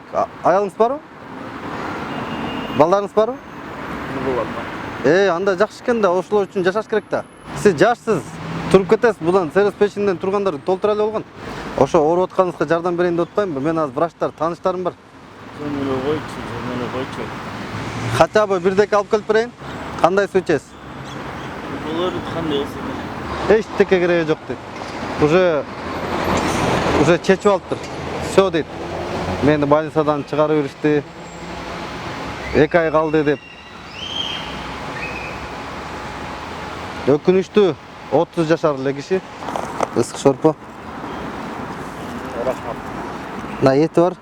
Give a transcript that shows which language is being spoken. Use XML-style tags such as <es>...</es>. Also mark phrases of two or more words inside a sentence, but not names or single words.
<ky>Аялыңыз барбы? Балдарыңыз барбы? Болот. Анда жакшы экен да, ошолор үчүн жашаш керек да. Сиз жашсыз, туруп кетесиз, будан сервис печинден тургандар толтура эле болгон. Ошо ооруп атканыңызга жардам берейин деп атпаймынбы? Мен азыр врачтар, тааныштарым бар. Жөн эле койчу. Хотя бы бирдеке алып келип берейин. Кандай суу ичесиз? Болор кандай болсо. Эчтеке кереги жок дейт. Уже чечип алыптыр. Всё дейт. Мени больницадан чыгарып беришти. 2 ай калды деп. Өкүнүчтүү 30 жашар эле киши. Ысык шорпо. Рахмат.</ky> <ru>На эти бар.</ru>